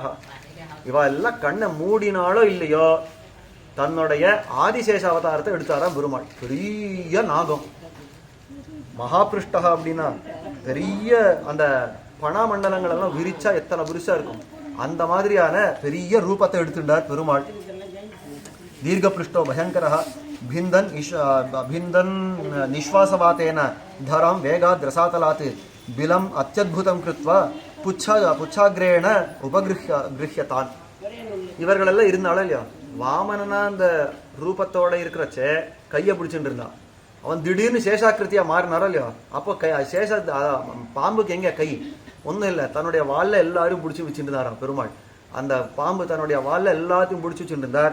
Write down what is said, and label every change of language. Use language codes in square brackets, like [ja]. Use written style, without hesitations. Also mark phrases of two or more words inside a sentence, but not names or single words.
[ta] இவா எல்லாம் கண்ணை மூடினாலோ இல்லையோ தன்னுடைய ஆதிசேஷ அவதாரத்தை எடுத்தாராம் பெருமாள். பெரிய நாகம், மகாபிருஷ்டா அப்படின்னா பெரிய அந்த பணாமண்டலங்கள் எல்லாம் விரிச்சா எத்தனை புரிசா இருக்கும் அந்த மாதிரியான பெரிய ரூபத்தை எடுத்துட்டார் பெருமாள். [sa] दीर्घपृष्ठो भयङ्करः भिन्दन् निश्वासवातेन धरां वेगात् रसातलात् बिलं अत्यद्भुतं कृत्वा पुच्छाग्रेण उपगृह्यतान्. [ta] இவர்களெல்லாம் இருந்தாலும் இல்லையா, வாமனனா அந்த ரூபத்தோட இருக்கிறச்சே கையை பிடிச்சுட்டு இருந்தான். அவன் திடீர்னு சேஷாக்கிருத்தியா மாறினாரோ இல்லையா, அப்போ பாம்புக்கு எங்க கை ஒன்றும் இல்லை, தன்னுடைய வாலில் எல்லாரும் பிடிச்சி வச்சுட்டு இருந்தாராம் பெருமாள். அந்த பாம்பு தன்னுடைய வாலில் எல்லாத்தையும் பிடிச்சி வச்சுட்டு இருந்தார்.